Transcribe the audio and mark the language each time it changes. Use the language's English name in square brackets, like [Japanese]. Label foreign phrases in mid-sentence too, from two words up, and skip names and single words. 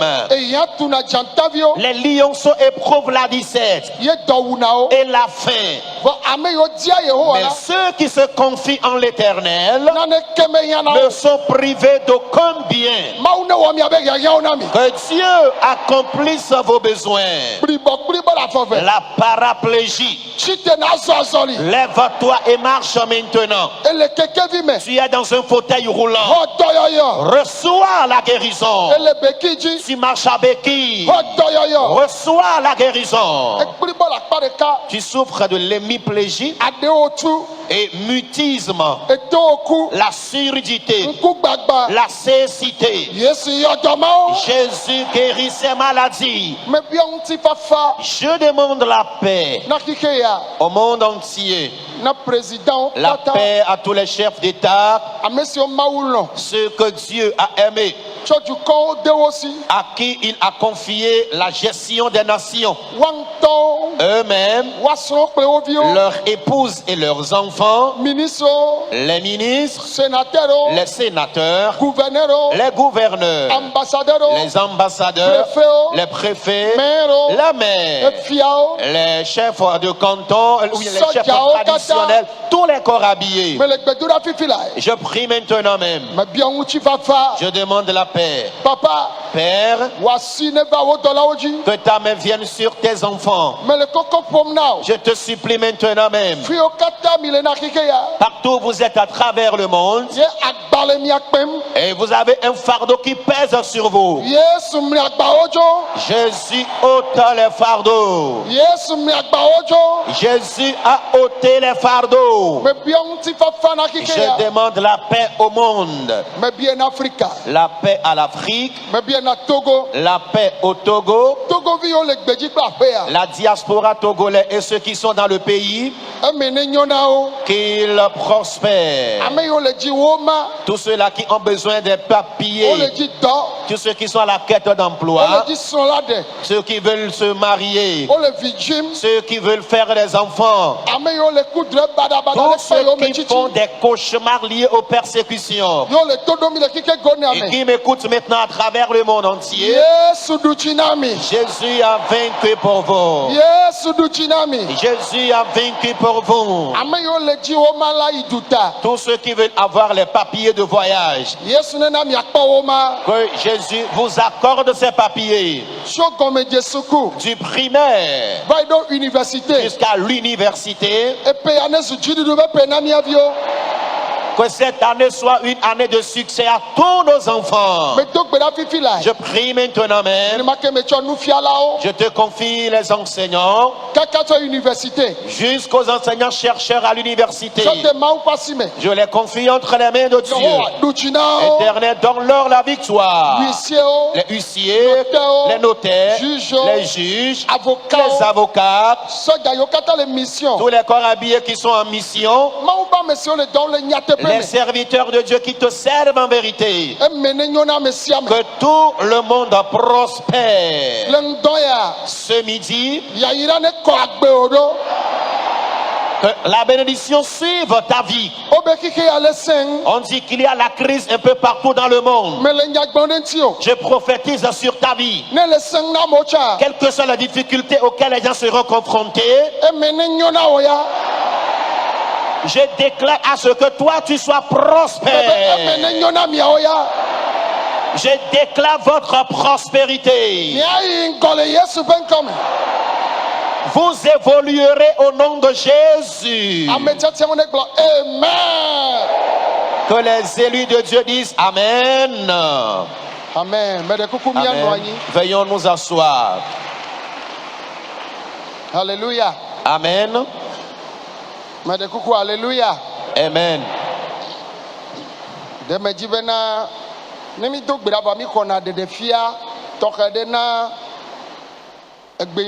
[Ewe] eya tuna dzantaviwo [French] les lionceaux éprouvent la disette [Ewe] ye dɔ wuna wo [French] et la faim. [Ewe] vɔ ame yiwo dia yehowa [French] Mais la ceux qui se confient en l'Éternel [Ewe] nane keme hiã na ne wo [French] sont privés d'aucun bien. [Ewe] mawu ne wɔ miabe hiahiãwo na mi [French] Que Dieu accomplisse vos besoins. [Ewe] blibɔ kplibɔ le afɔ vɛ [French] La paraplégie. [Ewe] tsite na azɔ azɔli [French] Lève-toi et marche maintenant. [Ewe] ele kekevi me [French] Tu es dans un fauteuil roulant. [Ewe] xɔ dɔyɔyɔ [French] Reçois la guérison. [Ewe] ele beki dzi [French] Tu marches à béquille. [Ewe] xɔ dɔyɔyɔ [French] Reçois la guérison. [Ewe] ekplibɔ le akpa ɖeka [French] Tu souffres de l'hémiplégie [Ewe] aɖewo tu [French] et mutisme, [Ewe] etowo ku [French] la surdité, [Ewe] ŋkugbagba [French] la cécité. [Ewe] yesu yɔ dɔmawo [French] Jésus guérit ces maladies. [Ewe] mebia ŋutifafa [French] Je demande la paix [Ewe] na xixi ya [French] au monde entier. [Ewe] na présidentwo [French] La [Ewe] katã [French] paix à tous les chefs d'État, [Ewe] ame siwo mawu lɔ [French] ceux que Dieu a aimés, [Ewe] tsɔ dukɔwo de wo si [French] à qui il a confié la gestion des nations. [Ewe] woaŋutɔwo [French] Eux-mêmes, [Ewe] woasrɔ̃ kple wo viwo [French] leurs épouses et leurs enfants, [Ewe] ministrewo [French] les ministres, [Ewe] sénatɛrwo [French] les sénateurs, [Ewe] gouvernɛrwo [French] les gouverneurs, [Ewe] ambassadɛrwo [French] les ambassadeurs, [Ewe] préfetwo [French] les préfets, [Ewe] mairwo [French] les maires, [Ewe] efiawo [French] les chefs de canton, ou les chefs [Ewe] Sojawo [French] traditionnels, tous les corps habillés. [Ewe] mele gbedoɖa fifi la [French] Je prie maintenant même. [Ewe] mebia ŋutifafa [French] Je demande la paix. [Ewe] papa [French] Père, [Ewe] wòasi ne va wo dɔlawo dzi [French] que ta main vienne sur tes enfants. [Ewe] mele kɔkɔ ƒom na o [French] Je te supplie maintenant même. [Ewe] fiwo katã mi le na xixi ya [French] Partout où vous êtes à travers le monde [Ewe] ye agbalẽ mia kpem [French] et vous avez un fardeau qui pèse sur vous. [Ewe] yesu mli agbawo dzo [French] Jésus ôte les fardeaux. [Ewe] yesu mli agbawo dzo [French] Jésus a ôté les fardeaux. [Ewe] mebia ŋutifafa na xixi ya [French] Je demande la paix au monde. [Ewe] mebia na afrika [French] La paix à l'Afrique, [Ewe] mebia na togo [French] la paix au Togo, [Ewe] togoviwo le gbedzi kple aƒe ya [French] la diaspora togolais et ceux qui sont dans le pays, [Ewe] eme ne nyo na wo [French] qu'ils prospèrent. [Ewe] ame yiwo le dzi wo ma [French] Tous ceux-là qui ont besoin des [Ewe] wo le [French] papiers, [Ewe] dzi dɔ [French] tous ceux qui sont à la quête [Ewe] wo le [French] d'emploi, [Ewe] dzi srɔ̃la ɖe [French] ceux qui veulent se marier, [Ewe] wo le vi dzim [French] ceux qui veulent faire des enfants, [Ewe] ame yiwo le kudre baɖabaɖa [French] tous [Ewe] ɖe kpe [French] ceux [Ewe] yiwo me [French] qui font [Ewe] tsitsi [French] des cauchemars liés aux persécutions [Ewe] yiwo le to ɖomi le kike gɔnea [French] et [Ewe] me [French] qui m'écoutent maintenant à travers le monde entier. [Ewe] yesu ɖu tsi na mi [French] Jésus a vaincu pour vous. [Ewe] yesu ɖu tsi na mi [French] Jésus a vaincu pour vous. [Ewe] ame yiwo le dzi wo ma la yi duta [French] Tous ceux qui veulent avoir les papiers de voyage, [Ewe] yesu nena miakpɔ wo ma [French] que Jésus vous accorde ces papiers [Ewe] tso gɔmedze suku [French] du primaire [Ewe] va yi ɖo université [French] jusqu'à l'université. [Ewe] epe ya ne zu dziɖuɖu be pe na mia viwo [French] Que cette année soit une année de succès à tous nos enfants. [Ewe] medo gbe ɖa fifi la [French] Je prie maintenant même. [Ewe] nenema ke metsɔ nufialawo [French] Je te confie les enseignants [Ewe] kaka tso université [French] jusqu'aux enseignants chercheurs à l'université. [Ewe] tso de mawu ƒe asi me [French] Je les confie entre les mains de Dieu. [Ewe] yehowa ɖu tsi na wo [French] Éternel, donne-leur la victoire. huissiers Les huissiers, les notaires, les juges, les avocats, [Ewe] sɔdza yiwo katã le mission [French] tous les corps habillés qui sont en mission, [Ewe] mawu ƒe ame siwo le dɔm le nyateƒe [French] Les serviteurs de Dieu qui te servent en vérité. [Ewe] eme ne nyo na me sia me [French] Que tout le monde prospère. [Ewe] le ŋdɔ ya [French] Ce midi, [Ewe] yayira ne kɔ agbe o ɖo [French] que la bénédiction suive ta vie. [Ewe] wobe kike ya le sẽŋ [French] On dit qu'il y a la crise un peu partout dans le monde. [Ewe] me le nyagbɔn ɖe ŋuti o [French] Je prophétise sur ta vie. [Ewe] ne le sẽŋ na amewo tsa [French] Quelles que soient les difficultés auxquelles les gens seront confrontés, [Ewe] eme ne nyo na wo ya [French] je déclare à ce que toi tu sois [Ewe] eme [French] prospère. [Ewe] ne nyo na miawo ya [French] Je déclare votre prospérité. [Ewe] miayi ŋgɔ le yesu ƒe ŋkɔme [French] Vous évoluerez au nom de Jésus. [Ewe] ame tiatiawo ne gblɔ amen [French] Que les élus de Dieu disent Amen. [Ewe] amen me ɖe kuku mianɔ [French] Amen. [Ewe] anyi [French] Veuillons nous asseoir. hallelujah Amen. [Ewe] me ɖe kuku hallelujah [French] Amen. [Ewe] ɖe me dzi bena ne mi do gbe ɖa va mi xɔna ɖeɖefia tɔxɛ ɖe na egbe yi